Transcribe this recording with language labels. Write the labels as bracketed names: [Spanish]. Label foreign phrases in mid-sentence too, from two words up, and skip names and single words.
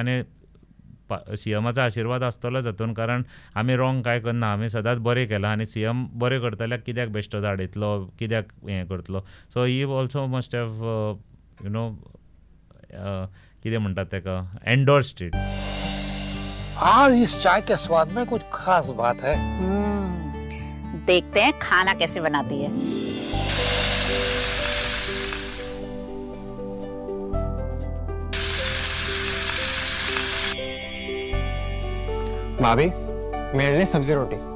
[Konkani] आनी CMाचो आशिर्वाद आसतलोच हातून, कारण आमी रॉंग कांय करना, आमी सदांच बरें केलां. आनी CM बरें करतल्याक कित्याक बेश्टो धाडयतलो, कित्याक हें करतलो. [English] so he also must have [Konkani] कितें म्हणटात तेका, [English] endorsed it. [Hindi] आज इस चाय के स्वाद में कुछ खास बात है. देखते हैं खाना कैसे बनाती है. भाभी, मेरे लिए सब्जी रोटी.